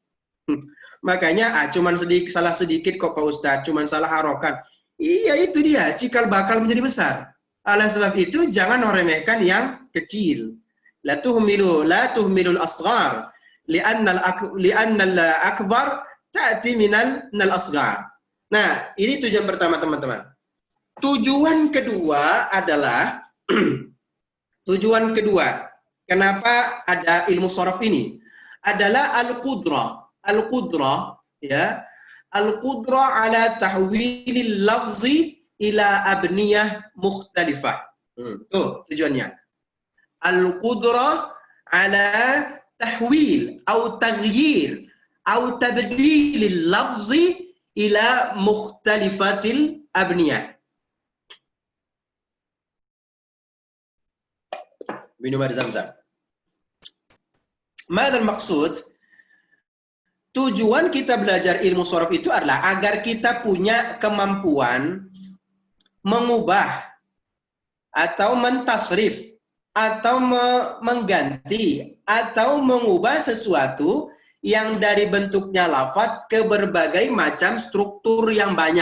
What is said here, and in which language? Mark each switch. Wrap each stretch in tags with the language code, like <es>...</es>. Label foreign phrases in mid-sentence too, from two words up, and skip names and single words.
<id>Makanya cuman salah sedikit kok Pak Ustadz, cuman salah harokat. Iya itu dia, cikal bakal menjadi besar. Oleh sebab itu jangan meremehkan yang kecil.</id> <ar>لا تهمل الأصغر لأن الأكبر تأتي من الأصغر.</ar> <id>Nah, ini tujuan pertama teman-teman. Tujuan kedua adalah tujuan kedua. Kenapa ada ilmu sharaf ini? Adalah al-qudrah. Al-qudrah ya.</id> <ar>القدرة على تحويل اللفظ إلى أبنية مختلفة.</ar> <id>Tuh tujuannya.</id> <ar>القدرة على تحويل atau taghyir atau تبديل اللفظ إلى مختلفة الأبنية.</ar> <id>Minum air Zam-Zam.</id> <ar>ماذا المقصود?</ar> <id>Tujuan kita belajar ilmu sharaf itu adalah agar kita punya kemampuan mengubah atau mentasrif atau mengganti atau mengubah sesuatu yang dari bentuknya lafadz ke berbagai macam struktur yang banyak.</id>